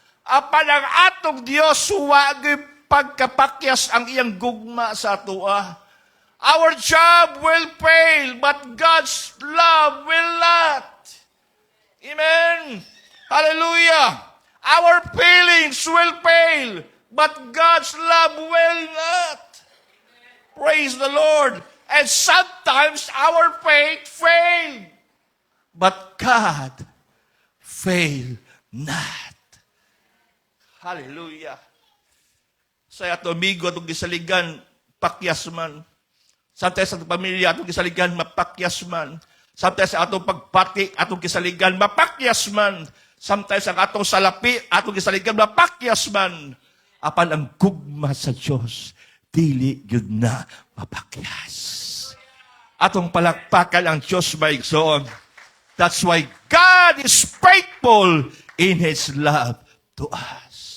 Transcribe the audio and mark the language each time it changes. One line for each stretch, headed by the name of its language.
Cebuano: apan ang atong Dios huwag pagkapakyas ang iyang gugma sa atua.
English: Our job will fail, but God's love will not. Amen. Hallelujah. Our feelings will fail, but God's love will not. Praise the Lord. And sometimes our faith failed, but God fail not.
Cebuano: Hallelujah. Sa ato amigo atong gisaligan, pakyas man. Sometimes sa atong pamilya atong gisaligan, mapakyas man. Sometimes sa atong pagpati atong gisaligan, mapakyas man. Sometimes ang atong salapi atong gisaligan, mapakyas man. Apan ang gugma sa Dios, dili gyud na mapakyas. Atong palakpakan ang Dios maigsoon.
English: That's why God is faithful in His love to us.